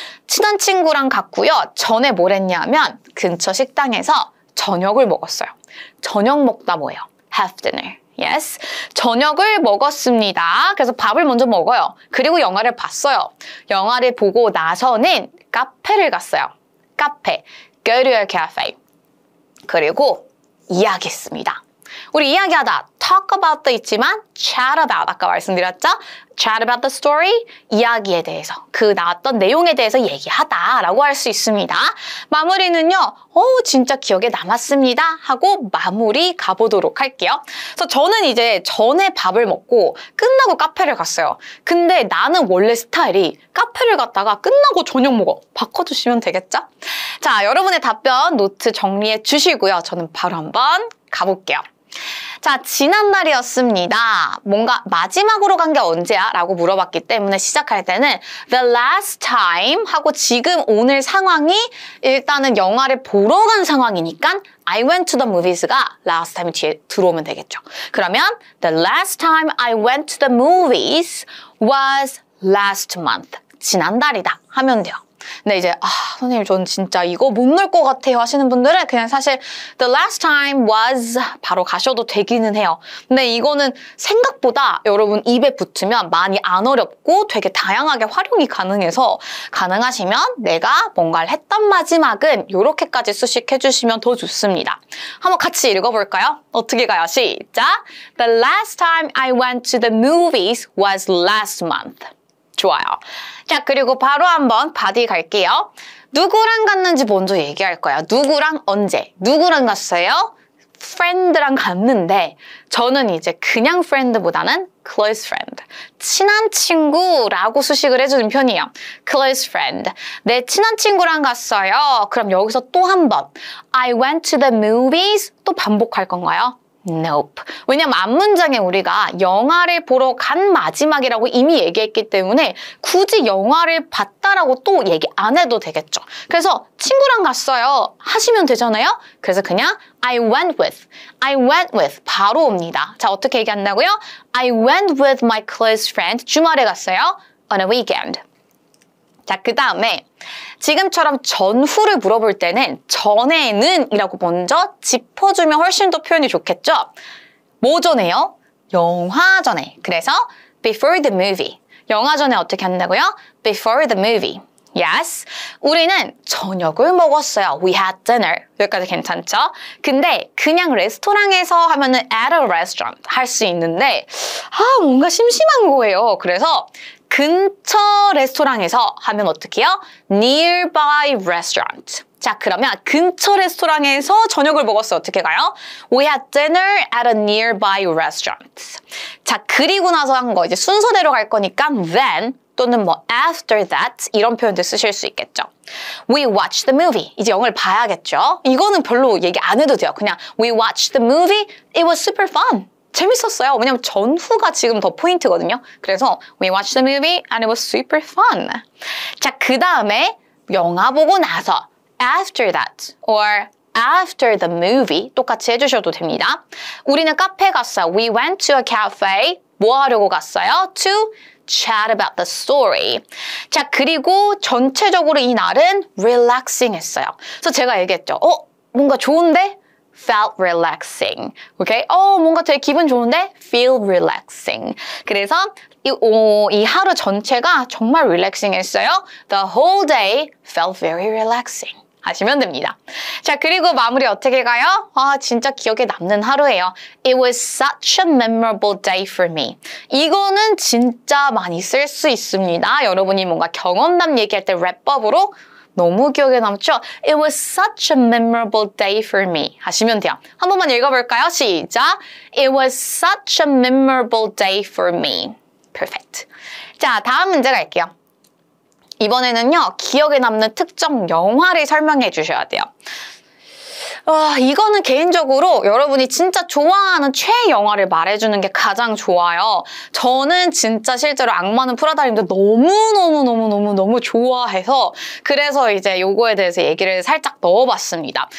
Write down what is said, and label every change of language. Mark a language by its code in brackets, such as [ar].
[ko] 친한 친구랑 갔고요. 전에 뭘 했냐면 근처 식당에서 저녁을 먹었어요. 저녁 먹다 뭐예요? [en] Have dinner. Yes. [ko] 저녁을 먹었습니다. 그래서 밥을 먼저 먹어요. 그리고 영화를 봤어요. 영화를 보고 나서는 카페를 갔어요. [en] 카페. Go to a cafe. [ko] 그리고 이야기했습니다. 우리 이야기하다 [en] talk about [ko] 도 있지만 [en] chat about [ko] 아까 말씀드렸죠? chat about the story 이야기에 대해서 그 나왔던 내용에 대해서 얘기하다라고 할 수 있습니다. 마무리는요. 진짜 기억에 남았습니다 하고 마무리 가보도록 할게요. 그래서 저는 이제 전에 밥을 먹고 끝나고 카페를 갔어요. 근데 나는 원래 스타일이 카페를 갔다가 끝나고 저녁 먹어. 바꿔주시면 되겠죠? 자, 여러분의 답변 노트 정리해 주시고요. 저는 바로 한번 가볼게요. 자, 지난날이었습니다. 뭔가 마지막으로 간 게 언제야? 라고 물어봤기 때문에 시작할 때는 [en] the last time [ko] 하고 지금 오늘 상황이 일단은 영화를 보러 간 상황이니까 [en] I went to the movies [ko] 가 last time 뒤에 들어오면 되겠죠. [en] 그러면 the last time I went to the movies was last month. [ko] 지난달이다 하면 돼요. 근데 이제 선생님 전 진짜 이거 못 넣을 것 같아요 하시는 분들은 그냥 사실 [en] the last time was [ko] 바로 가셔도 되기는 해요. 근데 이거는 생각보다 여러분 입에 붙으면 많이 안 어렵고 되게 다양하게 활용이 가능해서 가능하시면 내가 뭔가를 했던 마지막은 이렇게까지 수식해 주시면 더 좋습니다. 한번 같이 읽어볼까요? 어떻게 가요? 시작! [en] The last time I went to the movies was last month. [ko] 좋아요. 자, 그리고 바로 한번 바디 갈게요. 누구랑 갔는지 먼저 얘기할 거예요. 누구랑 언제? 누구랑 갔어요? friend랑 갔는데 저는 이제 그냥 friend보다는 close friend. 친한 친구라고 수식을 해주는 편이에요. close friend. 내 친한 친구랑 갔어요. 그럼 여기서 또 한 번 I went to the movies 또 반복할 건가요? [en] Nope. [ko] 왜냐면 앞문장에 우리가 영화를 보러 간 마지막이라고 이미 얘기했기 때문에 굳이 영화를 봤다라고 또 얘기 안 해도 되겠죠. 그래서 친구랑 갔어요 하시면 되잖아요. 그래서 그냥 [en] I went with [ko] 바로 옵니다. 자, 어떻게 얘기한다고요? [en] I went with my close friend. [ko] 주말에 갔어요. [en] On a weekend. [ko] 자, 그 다음에 지금처럼 전후를 물어볼 때는 전에는 이라고 먼저 짚어주면 훨씬 더 표현이 좋겠죠? 뭐 전에요? 영화 전에. [en] 그래서 before the movie. [ko] 영화 전에 어떻게 한다고요? [en] Before the movie. Yes. [ko] 우리는 저녁을 먹었어요. [en] We had dinner. [ko] 여기까지 괜찮죠? 근데 그냥 레스토랑에서 하면은 [en] at a restaurant [ko] 할 수 있는데 뭔가 심심한 거예요. 그래서 근처 레스토랑에서 하면 어떻게 해요? [en] Nearby restaurant. [ko] 자, 그러면 근처 레스토랑에서 저녁을 먹었어요. 어떻게 가요? [en] We had dinner at a nearby restaurant. [ko] 자, 그리고 나서 한 거 이제 순서대로 갈 거니까 then 또는 뭐 [en] after that [ko] 이런 표현들 쓰실 수 있겠죠. [en] We watched the movie. [ko] 이제 영화를 봐야겠죠. 이거는 별로 얘기 안 해도 돼요. [en] 그냥 we watched the movie. It was super fun. [ko] 재밌었어요. 왜냐면 전후가 지금 더 포인트거든요. [en] 그래서 we watched the movie and it was super fun. [ko] 자, 그 다음에 영화 보고 나서 [en] after that or after the movie [ko] 똑같이 해주셔도 됩니다. 우리는 카페 갔어요. [en] We went to a cafe. [ko] 뭐 하려고 갔어요? [en] To chat about the story. [ko] 자, 그리고 전체적으로 이 날은 relaxing 했어요. 그래서 제가 얘기했죠. 뭔가 좋은데? [en] Felt relaxing. [ko] 오케이? 뭔가 되게 기분 좋은데? [en] Feel relaxing. [ko] 그래서 이 하루 전체가 정말 relaxing 했어요. [en] The whole day felt very relaxing. [ko] 하시면 됩니다. 자, 그리고 마무리 어떻게 가요? 진짜 기억에 남는 하루예요. [en] It was such a memorable day for me. [ko] 이거는 진짜 많이 쓸 수 있습니다. 여러분이 뭔가 경험담 얘기할 때 랩법으로 너무 기억에 남죠? [en] It was such a memorable day for me. [ko] 하시면 돼요. 한 번만 읽어볼까요? 시작! [en] It was such a memorable day for me. Perfect. [ko] 자, 다음 문제 갈게요. 이번에는요, 기억에 남는 특정 영화를 설명해 주셔야 돼요. 이거는 개인적으로 여러분이 진짜 좋아하는 최애 영화를 말해주는 게 가장 좋아요. 저는 진짜 실제로 악마는 프라다님도 너무 좋아해서 그래서 이제 요거에 대해서 얘기를 살짝 넣어봤습니다.